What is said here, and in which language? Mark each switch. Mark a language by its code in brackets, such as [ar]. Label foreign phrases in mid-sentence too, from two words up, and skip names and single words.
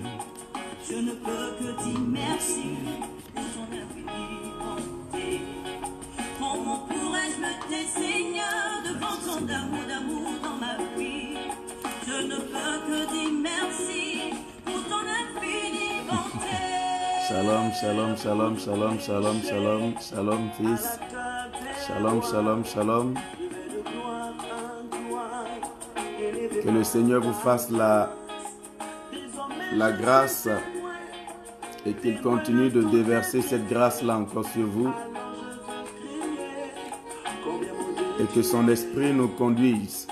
[fr] Je ne peux que dire merci pour ton infinie bonté. Comment pourrais-je me taire, Seigneur, devant ton amour dans ma vie? Je ne peux que dire merci pour ton infinie bonté. [he] שלום שלום שלום שלום שלום שלום שלום, shalom, shalom, shalom, fils. שלום שלום שלום. [fr] Que le Seigneur vous fasse la grâce et qu'il continue de déverser cette grâce-là encore sur vous. Et que son esprit nous conduise.